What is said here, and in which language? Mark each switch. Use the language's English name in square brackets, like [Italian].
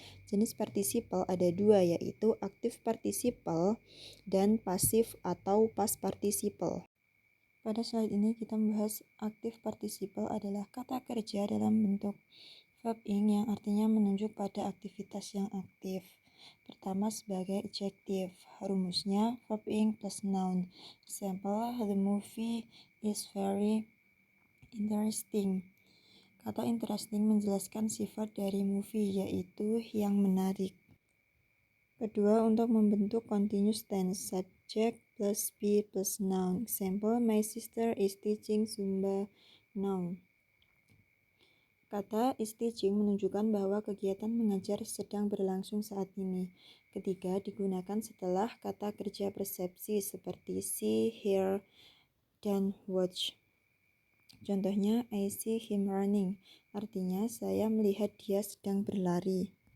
[Indonesian] Jenis participle ada dua, yaitu active participle dan passive atau past participle. Pada slide ini kita membahas active participle adalah kata kerja dalam bentuk verb ing yang artinya menunjuk pada aktivitas yang aktif. Pertama sebagai adjective, rumusnya verb ing plus noun. [English] Example, the movie is very interesting. [Indonesian] Kata interesting menjelaskan sifat dari movie, yaitu yang menarik. Kedua, untuk membentuk continuous tense, subject plus be plus noun. [English] Example, my sister is teaching Zumba now. [Indonesian] Kata is teaching menunjukkan bahwa kegiatan mengajar sedang berlangsung saat ini. Ketiga, digunakan setelah kata kerja persepsi seperti see, hear, dan watch. [English] Contohnya, I see him running. [Indonesian] Artinya, saya melihat dia sedang berlari.